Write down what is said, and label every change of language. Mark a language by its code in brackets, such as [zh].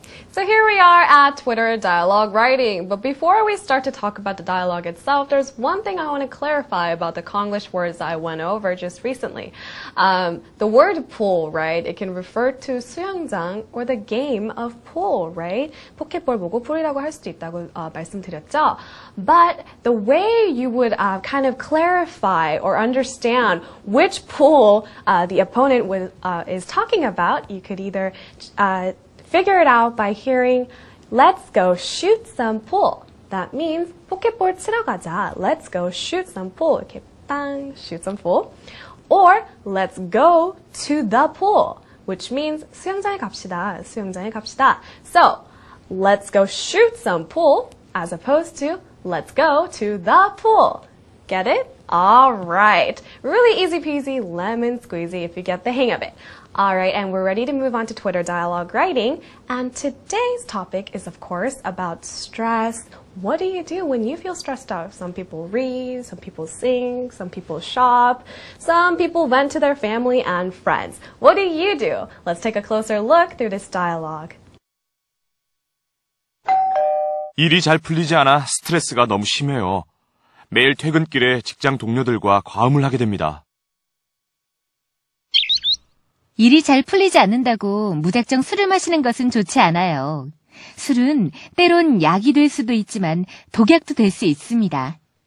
[en] So here we are at Twitter dialogue writing. But before we start to talk about the dialogue itself, there's one thing I want to clarify about the Konglish words I went over just recently. The word pool, right? It can refer to 수영장 or the game of pool, right? [ko] 포켓볼 보고 풀이라고 할 수도 있다고 말씀드렸죠. [en] But the way you would kind of clarify or understand which pool the opponent is talking about, you could either figure it out by hearing, let's go shoot some pool. That means [ko] 포켓볼 치러 가자. [en] Let's go shoot some pool. [ko] 이렇게 빵, [en] shoot some pool. Or let's go to the pool, which means [ko] 수영장에 갑시다. 수영장에 갑시다. [en] So, let's go shoot some pool as opposed to let's go to the pool. Get it? All right. Really easy peasy, lemon squeezy if you get the hang of it. All right, and we're ready to move on to Twitter dialogue writing. And today's topic is, of course, about stress. What do you do when you feel stressed out? Some people read, some people sing, some people shop, some people vent to their family and friends. What do you do? Let's take a closer look through this dialogue. [ko] 일이 잘 풀리지 않아 스트레스가 너무 심해요. 매일 퇴근길에 직장 동료들과 과음을 하게 됩니다. 일이 잘 풀리지 않는다고 무작정 술을 마시는 것은 좋지 않아요. 술은 때론 약이 될 수도 있지만 독약도 될 수 있습니다.